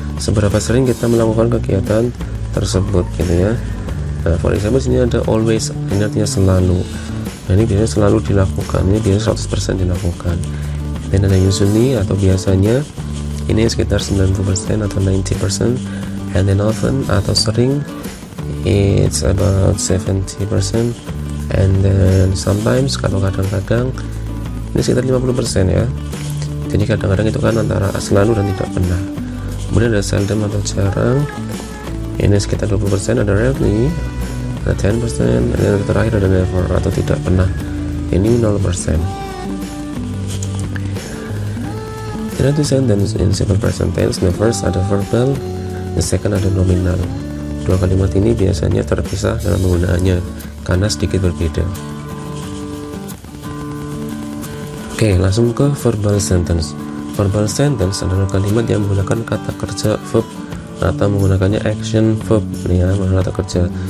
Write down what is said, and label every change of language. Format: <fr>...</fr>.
<id>Seberapa sering kita melakukan kegiatan tersebut, gitu ya. Nah,</id> <en>for example</en> <id>sini ada always, ini artinya selalu. Nah, ini biasanya selalu dilakukan, ini biasanya 100% dilakukan. Dan ada usually atau biasanya, ini sekitar 90% atau 90%.</id> <en>And then often</en> <id>atau sering,</id> <en>it's about 70%. And then sometimes,</en> <id>kalau kadang-kadang, ini sekitar 50% ya. Jadi kadang-kadang itu kan antara selalu dan tidak pernah. Kemudian ada seldom atau jarang, ini sekitar 20%. Ada rarely, ada 10%, dan terakhir ada never atau tidak pernah, ini 0%.</id> <en>There are two sentences in simple present tense. The first ada verbal, the second ada nominal.</en> <id>Dua kalimat ini biasanya terpisah dalam penggunaannya karena sedikit berbeda. Oke, langsung ke verbal sentence. Verbal sentence adalah kalimat yang menggunakan kata kerja verb atau menggunakannya action verb, ya, kata kerja.</id>